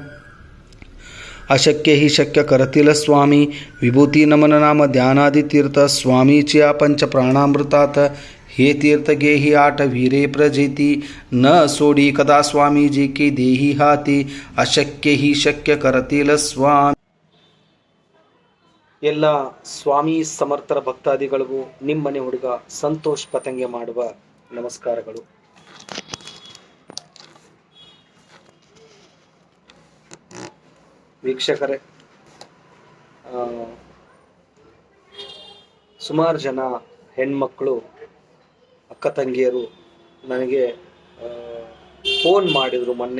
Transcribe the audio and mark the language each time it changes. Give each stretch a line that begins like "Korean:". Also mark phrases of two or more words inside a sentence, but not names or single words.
Marathi: अशक्य ही शक्य करतील स्वामी विभूती नमन नाम ध्यानादि तीर्थ स्वामीची पंच प्राणामृतात हे तीर्थ गेही आठ वीरे प्रजेती न सोडी कदा स्वामीजी की देही हाती अशक्य ही शक्य करतील स्वामी
Kannada: ಎಲ್ಲ ಸ್ವಾಮಿ ಸಮರ್ಥರ ಭಕ್ತಾದಿಗಳಿಗೂ ನಿಮ್ಮನೆ ಹುಡುಗ ಸಂತೋಷ್ ಪತಂಗೆ ಮಾಡುವ ನಮಸ್ಕಾರಗಳು. ವೀಕ್ಷಕರೇ, ಸುಮಾರು ಜನ ಹೆಣ್ಮಕ್ಳು ಅಕ್ಕ ತಂಗಿಯರು ನನಗೆ ಫೋನ್ ಮಾಡಿದರು.